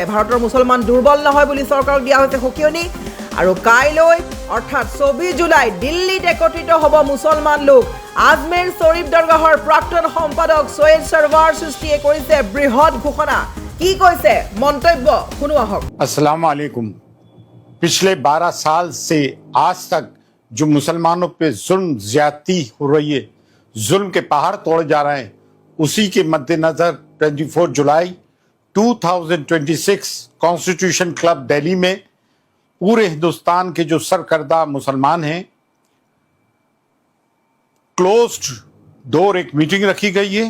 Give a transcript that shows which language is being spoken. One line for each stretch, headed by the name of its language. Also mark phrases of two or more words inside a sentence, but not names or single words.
Assamese: ভাৰতৰ মুছলমান দুৰ্বল নহয় বুলি চৰকাৰক দিয়া হৈছে সকিয়নি। আৰু কাইলৈ অৰ্থাৎ ২৪ জুলাই দিল্লীত একত্ৰিত হ'ব মুছলমান লোক। আজমেৰ শ্বৰীফ দৰগাহৰ প্ৰাক্তন সম্পাদক ছৈয়দ সৰৱাৰ চিস্তিয়ে কৰিছে বৃহৎ ঘোষণা। কি কৈছে মন্তব্য শুনো আহক।
Arabic: السلام عليكم.
Hindi: पिछले 12 साल से आज तक जो मुसलमानों पे जुल्म ज्यादती हो रही है, जुल्म के पहाड़ तोड़े जा रहे हैं, उसी के मद्देनजर 24 जुलाई 2026 कॉन्स्टिट्यूशन क्लब दिल्ली में पूरे हिंदुस्तान के जो सरकर्दा मुसलमान हैं,
English: closed door
Hindi: एक मीटिंग रखी गई है।